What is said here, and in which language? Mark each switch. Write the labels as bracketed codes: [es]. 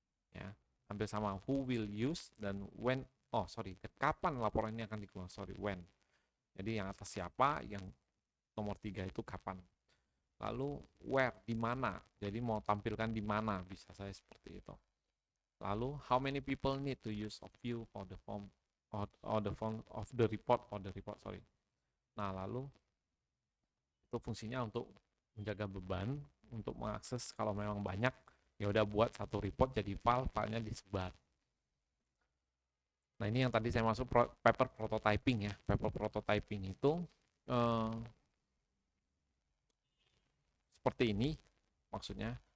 [id] Ya, hampir sama, [en] who will use [id] dan when. [en] Oh sorry, [id] kapan laporan ini akan dikeluarkan? [en] Sorry, when. [id] Jadi yang atas siapa, yang nomor 3 itu kapan. Lalu where, di mana. Jadi mau tampilkan di mana, bisa saya seperti itu. Lalu [en] how many people need to use of view for the form or the form of the report sorry. [id] Nah lalu itu fungsinya untuk menjaga beban, untuk mengakses kalau memang banyak ya udah buat satu report jadi filenya disebar. Nah ini yang tadi saya masuk paper prototyping ya. Paper prototyping itu seperti ini maksudnya.